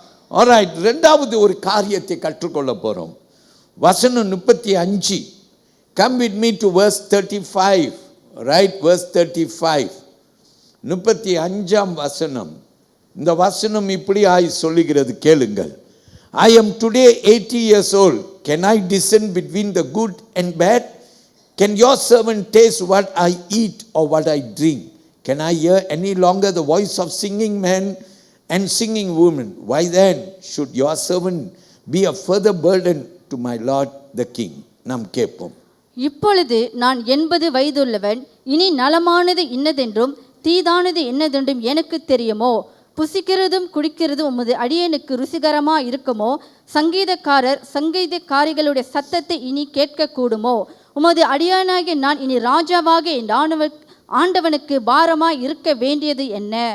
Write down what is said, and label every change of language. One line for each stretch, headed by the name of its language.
Tamil: Alright, இரண்டாவது ஒரு காரியத்தை கற்றுக்கொள்ள போறோம். வசனம் 35.
English: Come with me to verse 35. Right, verse 35.
Tamil: 35ஆம் வசனம். இந்த வசனம் இப்படி சொல்லுகிறது, கேளுங்கள்.
English: I am today 80 years old. Can I discern between the good and bad? Can your servant taste what I eat or what I drink? Can I hear any longer the voice of singing men and singing women? Why then should your servant be a further burden to my Lord the King?
Tamil: நாம் கேட்போம். இப்பொழுது நான் 80 வயதுள்ளவன். இனி நலமானது இன்னதென்றும் தீதானது என்னதென்றும் எனக்கு தெரியுமோ? புசிக்கிறதும் குடிக்கிறதும் உமது அடியனுக்கு ருசிகரமா இருக்குமோ? சங்கீதக்காரிகளுடைய சத்தத்தை இனி கேட்க கூடுமோ? உமது அடியானாகிய நான் இனி ராஜாவாக என் ஆண்டவனுக்கு பாரமாய் இருக்க வேண்டியது என்ன?